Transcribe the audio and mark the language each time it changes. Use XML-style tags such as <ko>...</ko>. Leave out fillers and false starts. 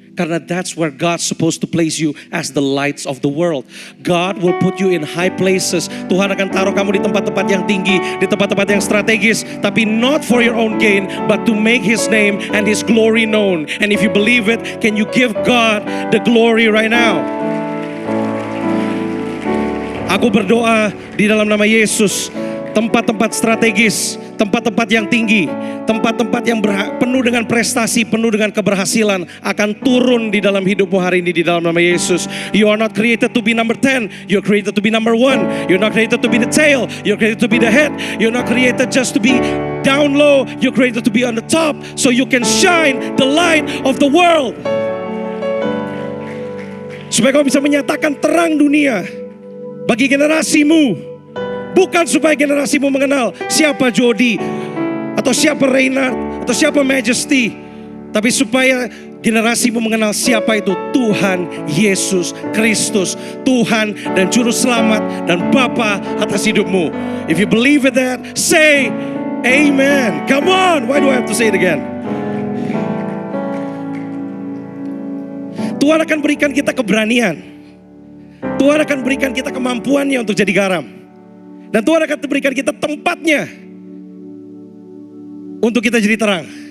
<en>Karena that's where God's supposed to place you as the lights of the world. God will put you in high places.</en> <id>Tuhan akan taruh kamu di tempat-tempat yang tinggi, di tempat-tempat yang strategis.</id> <en>Tapi not for your own gain, but to make His name and His glory known. And if you believe it, can you give God the glory right now?</en> <id>Aku berdoa di dalam nama Yesus, tempat-tempat strategis, tempat-tempat yang tinggi, tempat-tempat yang penuh dengan prestasi, penuh dengan keberhasilan akan turun di dalam hidupmu hari ini di dalam nama Yesus.</id> <en>You are not created to be number 10, you're created to be number 1. You're not created to be the tail, you're created to be the head. You're not created just to be down low, you're created to be on the top, so you can shine the light of the world.</en> <id>Supaya kau bisa menyatakan terang dunia bagi generasimu. Bukan supaya generasimu mengenal siapa Jody, atau siapa Reynard, atau siapa Majesty. Tapi supaya generasimu mengenal siapa itu Tuhan Yesus Kristus, Tuhan dan Juru Selamat dan Bapa atas hidupmu.</id> <en>If you believe in that, say Amen. Come on, why do I have to say it again?</en> <id>Tuhan akan berikan kita keberanian. Tuhan akan berikan kita kemampuannya untuk jadi garam. Dan Tuhan akan berikan kita tempatnya untuk kita jadi terang.</id>